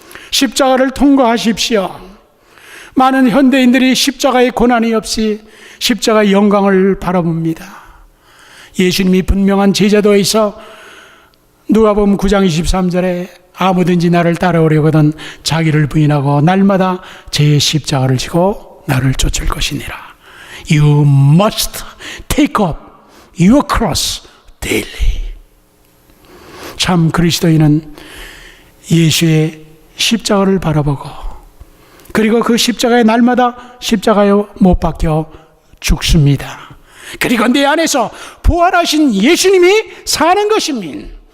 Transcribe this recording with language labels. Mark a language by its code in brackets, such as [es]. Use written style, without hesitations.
[ko] 십자가를 통과하십시오. 많은 현대인들이 십자가의 고난이 없이 십자가의 영광을 바라봅니다. 예수님이 분명한 제자도에서 누가복음 9장 23절에 아무든지 나를 따라오려거든 자기를 부인하고 날마다 제 십자가를 지고 나를 쫓을 것이니라. [en] You must take up your cross daily. [ko] 참 그리스도인은 예수의 십자가를 바라보고 그리고 그 십자가의 날마다 십자가에 못 박혀 죽습니다. 그리고 내 안에서 부활하신 예수님이 사는 것입니다.